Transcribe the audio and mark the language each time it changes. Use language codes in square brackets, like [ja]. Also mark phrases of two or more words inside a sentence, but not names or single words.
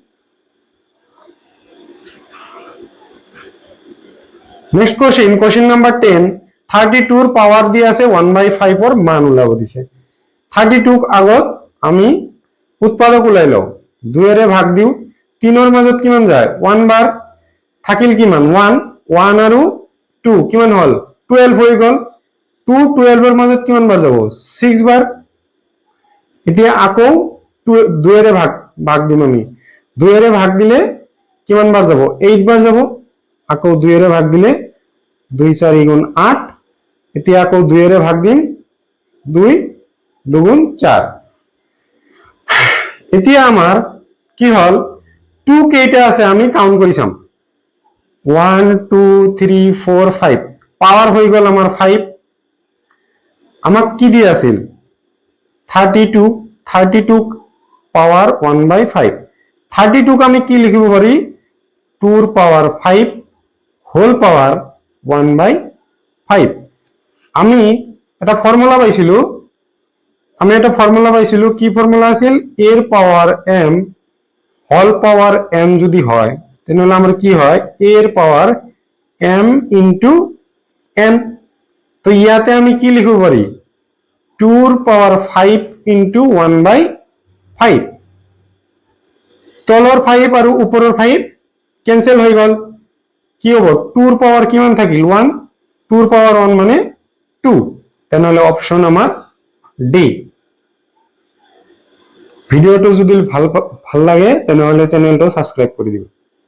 [en] next question number [as] 10 32 এর পাওয়ার দিয়ে আছে 1/5 এর মান উলাব দিছে 32 আগত আমি উৎপাদক উলাই লও 2 এর ভাগ দিও 3 এর মাজত কিমান যায় 1 বার থাকিল কিমান 1 1 আৰু 2 কিমান হল 12 হৈ গল 2 12 এর মাজত কিমান বার যাব 6 বার এতিয়া আকো 2 এর ভাগ দিম আমি 2 এর ভাগ দিলে কিমান বার যাব 8 বার যাব আকো 2 এর ভাগ দিলে 2 4 গুণ 8 এতিয়া আকো 2 এর ভাগ দিম 2 2 গুণ 4 এতিয়া আমার কি হল 2 কেইটা আছে আমি কাউন্ট করি চাম 1 2 3 4 5 পাওয়ার হই গল আমার 5 আমাক কি দি আছিল 32 পাওয়ার 1/5 32 ক আমি কি লিখিব পারি 2 এর পাওয়ার 5 হোল পাওয়ার 1/5 আমি এটা ফর্মুলা পাইছিলো কি ফর্মুলা আছিল a এর পাওয়ার m হোল পাওয়ার m যদি হয় তাহলে আমরা কি হয় a এর পাওয়ার m ইনটু n তো ইয়াতে আমি কি লিখব পারি 2 এর পাওয়ার 5 ইনটু 1/5 তলর 5 আর উপরের 5 ক্যান্সেল হয়ে গেল কি হবে 2 এর পাওয়ার কিমান থাকিল 1 2 এর পাওয়ার 1 মানে 2 তাহলে অপশন আমার ডি। ভিডিওটো যদি ভাল লাগে তাহলে চ্যানেলটো সাবস্ক্রাইব করে দিবেন।